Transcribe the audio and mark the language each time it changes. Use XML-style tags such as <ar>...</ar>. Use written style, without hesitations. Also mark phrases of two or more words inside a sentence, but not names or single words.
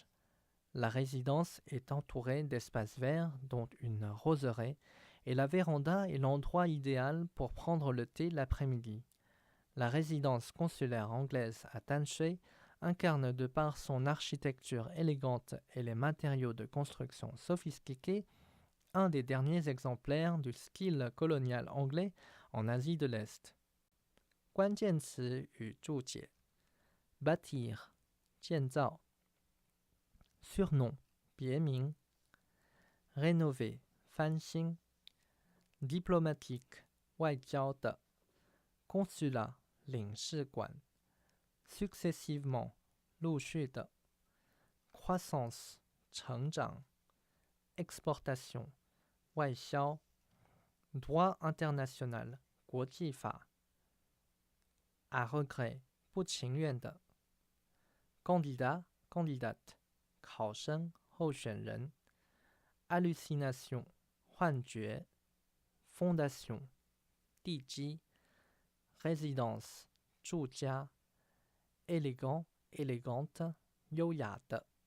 <fr>La résidence est entourée d'espaces verts, dont une roseraie, et la véranda est l'endroit idéal pour prendre le thé l'après-midi. La résidence consulaire anglaise à Tan Shui incarne de par son architecture élégante et les matériaux de construction sophistiqués un des derniers exemplaires du style colonial anglais en Asie de l'Est.</fr> <zh>关键词与注解 bâtir 建造</zh> <fr>surnom 别名 rénover 翻新 diplomatique 外交的 consulat 领事馆 successivement 陆续的 croissance 成长 exportation 外销 droit international 国际法 à regret 不情愿的 candidat candidate</fr> <zh>考生候选人</zh> <fr>hallucination 幻觉 fondation 地基 résidence 住家 élégant élégante 优雅的</fr>